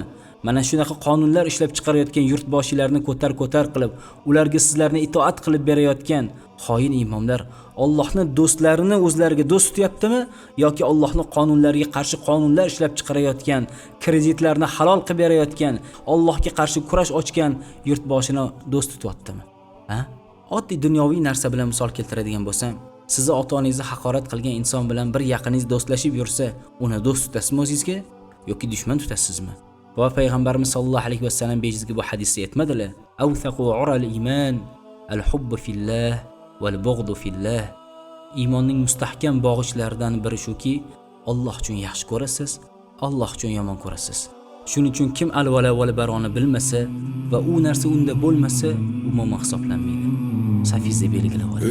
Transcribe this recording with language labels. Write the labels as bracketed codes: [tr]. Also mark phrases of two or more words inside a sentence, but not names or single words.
[uz] Mana shunaqa qonunlar ishlab chiqarayotgan yurtboshilarni ko'tar qilib, ularga sizlarni itoat qilib berayotgan xoin imomlar Allohning do'stlarini o'zlariga do'st tutyaptimi yoki Allohning qonunlariga qarshi qonunlar ishlab chiqarayotgan, kreditlarni halol qilib berayotgan, Allohga qarshi kurash ochgan yurtboshini do'st tutyaptimi? Oddiy dunyoviy narsa bilan misol keltiradigan bo'lsam, sizni ota-onangizni haqorat qilgan inson bilan bir yaqiningiz do'stlashib yursa, uni do'st tutasizmi o'zingizga yoki dushman tutasizmi? Va payg'ambarimiz [ar] صلى الله عليه وسلم [uz] bejizga bu hadisda aytmadilar: [ar] "أوثق عرى الإيمان الحب في الله والبغض في الله." [uz] Iymonning mustahkam bog'ichlaridan biri shuki, Alloh uchun yaxshi ko'rasiz, Alloh uchun yomon ko'rasiz. Shuning uchun kim [ar] الولاء والبراء [uz] bilmasa va u narsa unda bo'lmasa, umuman hisoblanmaydi. Safizda belgilab oling.